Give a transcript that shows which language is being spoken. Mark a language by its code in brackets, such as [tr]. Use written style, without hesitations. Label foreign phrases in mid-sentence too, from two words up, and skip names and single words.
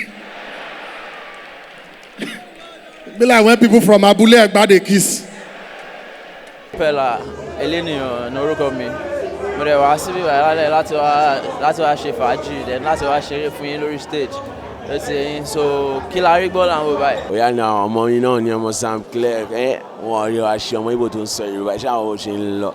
[pcm] Be like when people from Abule Egba dey kiss. [yo] Pẹ̀lá Eléníyàn ní orúkọ mi. Mo dẹ̀ wá síbí lálẹ́ láti wá ṣe fàájì then láti wá ṣeré fún yín lórí stage. Ó ti yín so kí la rí gbọ́ làwọn báyìí. Bóyá ni àwọn ọmọ yín náà ní ọmọ Sam Clef wọn rí wa ṣe ọmọ Ìgbò tó ń sọ Yorùbá ṣé àwọn ò ṣe ń lọ.